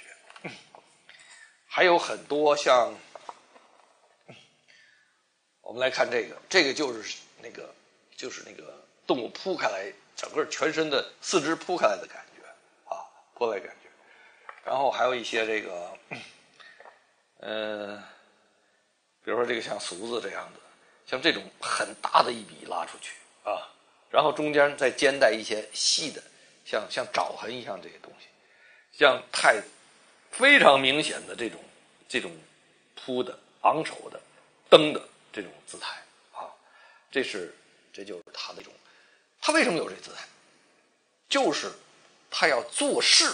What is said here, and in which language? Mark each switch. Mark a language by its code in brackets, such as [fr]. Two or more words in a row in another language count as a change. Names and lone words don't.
[zh] 還有很多像我們來看這個就是那個動物鋪開來，整個全身的四肢鋪開來的感覺啊，鋪來感觉。然後還有一些這個比如說這個像俗字這樣的，像這種很大的一筆拉出去啊，然後中間再兼帶一些細的，像爪痕一樣這些東西，像太非常明顯的這種鋪的昂首的蹬的這種姿態啊，這就是它的一種。它為什麼有這姿態？就是他要做事。